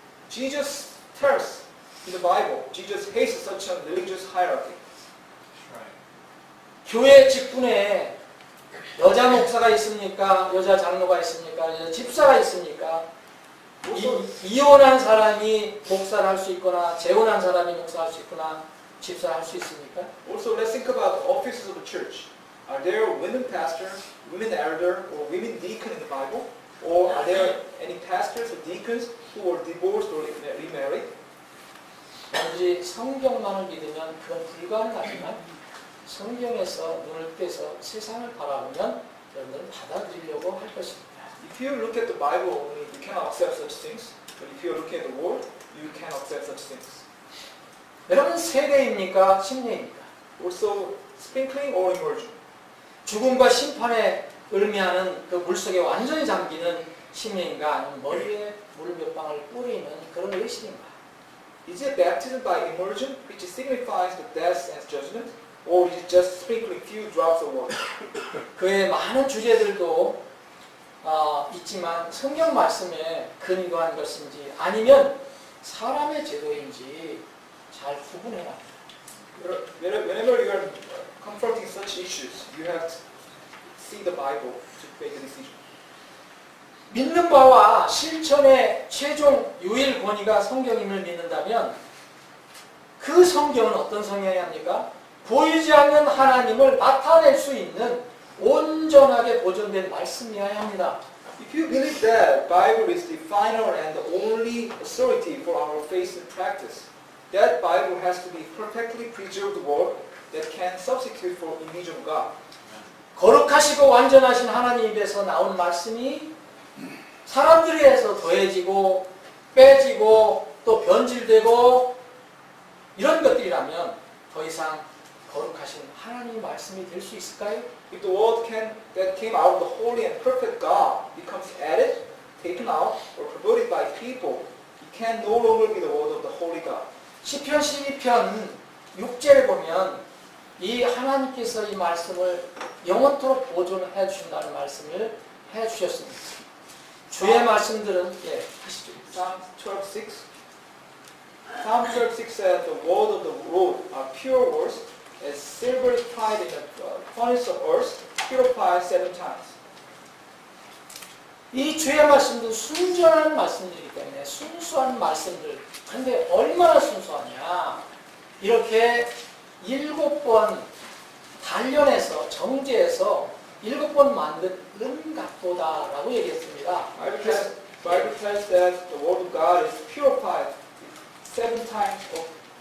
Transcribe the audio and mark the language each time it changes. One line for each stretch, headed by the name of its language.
English: Jesus tells in the Bible, Jesus hates such a religious hierarchy.
Korean: 교회 직분에 여자 목사가 있습니까? 여자 장로가 있습니까? 여자 집사가 있습니까? 이혼한 사람이 목사를 할 수 있거나 재혼한 사람이 목사할 수 있거나 집사를 할 수 있습니까?
English: Also, let's think about the offices of the church. Are there women pastors, women elder, or women deacon in the Bible? Or are there any pastors or deacons who were divorced or remarried?
Korean: 단지 성경만을 믿으면 그건 불가능하지만 성경에서 눈을 떼서 세상을 바라보면 여러분들은 받아들이려고 할 것입니다.
English: If you look at the Bible only, you cannot accept such things. But if you look at the Word, you can accept such things.
Korean: 여러분 세례입니까? 침례입니까?
English: Also, sprinkling or immersion.
Korean: 죽음과 심판에 의미하는 그 물속에 완전히 잠기는 침례인가 아니면 머리에 물 몇 방울 뿌리는 그런 의식인가?
English: Is it baptism by immersion, which signifies the death and judgment, or is it just sprinkling few drops of water?
Korean: 그의 많은 주제들도 있지만 성경 말씀에 근거한 것인지 아니면 사람의 제도인지 잘 구분해야 합니다.
English: Whenever you are confronting such issues, you have to see the Bible to make a decision.
Korean: 믿는 바와 실천의 최종 유일 권위가 성경임을 믿는다면 그 성경은 어떤 성경입니까? 보이지 않는 하나님을 나타낼 수 있는 온전하게 보존된 말씀이어야 합니다.
English: If you believe that Bible is the final and the only authority for our faith and practice, that Bible has to be perfectly preserved word that can substitute for image of God.
Korean: 거룩하시고 완전하신 하나님 입에서 나온 말씀이 사람들에 의해서 더해지고 빼지고 또 변질되고 이런 것들이라면 더 이상 거룩하신 하나님의 말씀이 될 수 있을까요?
English: If the word that came out of the holy and perfect God becomes added, taken out, or perverted by people, it can no longer be the word of the holy God.
Korean: 시편 12편 6절에 보면 이 하나님께서 이 말씀을 영원토록 보존해 주신다는 말씀을 해 주셨습니다. 주의 말씀들은 하시죠.
English: Psalm 12:6. Psalm 12:6 says, "The word of the Lord are pure words, as silver is tried in the furnace of earth, purified 7 times."
Korean: 이 주의 말씀도 순전한 말씀들이기 때문에 순수한 말씀들. 그런데 얼마나 순수하냐? 이렇게 7번 단련해서 정제해서 7번 만드는 같도다라고 얘기했습니다.
English: Bible tells that the word of God is purified 7 times.